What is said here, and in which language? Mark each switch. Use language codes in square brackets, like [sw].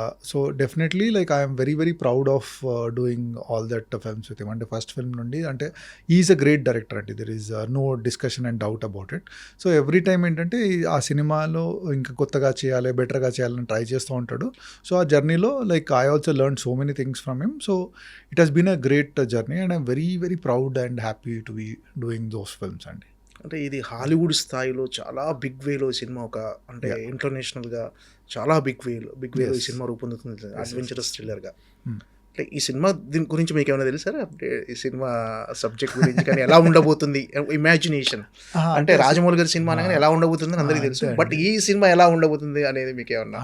[en] So definitely like I'm very very proud of doing all that films with him. [te] అంటే first film నుండి అంటే [en] Is a great director అండి. There is no discussion and doubt about it. [te] So every time ఏంటంటే ఆ సినిమాలో ఇంకా కొత్తగా చేయాలి, బెటర్గా చేయాలని ట్రై చేస్తూ ఉంటాడు. సో ఆ జర్నీలో [en] Like I also learned so many things from him. So it has been a great journey and I'm very very proud and happy to be doing those films అండి. [te] అంటే ఇది హాలీవుడ్ స్థాయిలో చాలా big వేలో cinema, ఒక అంటే ఇంటర్నేషనల్గా చాలా big వేలో ఈ సినిమా రూపొందుతుంది, అడ్వెంచరస్ థ్రిల్లర్గా. అంటే ఈ సినిమా దీని గురించి మీకు ఏమైనా తెలుసా? అంటే ఈ సినిమా సబ్జెక్ట్ గురించి కానీ ఎలా ఉండబోతుంది, ఇమాజినేషన్ అంటే రాజమౌళి గారి సినిమా అనగానే ఎలా ఉండబోతుంది అని అందరికీ తెలుసు, బట్ ఈ సినిమా ఎలా ఉండబోతుంది అనేది మీకు ఏమన్నా?